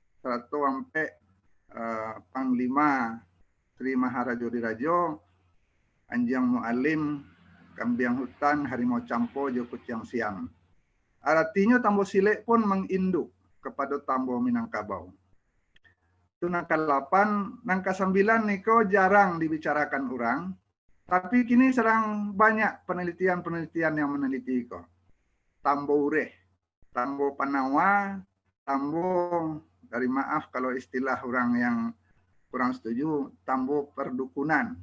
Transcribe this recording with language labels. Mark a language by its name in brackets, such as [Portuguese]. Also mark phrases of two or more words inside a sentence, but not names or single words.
[Indonesian] Trato sampai Panglima Sri Maharaja Dirajo, Anjang Mu'alim, Kambiang Hutan, Harimau Campo, Joko Ciang Siang. Artinya Tambo Silek pun menginduk kepada Tambo Minangkabau. Itu nangka 8, nangka 9 niko jarang dibicarakan orang, tapi kini sedang banyak penelitian-penelitian yang meneliti iko. Tambo Ureh, Tambo Panawa, Tambo, dari maaf kalau istilah orang yang kurang setuju, Tambo Perdukunan.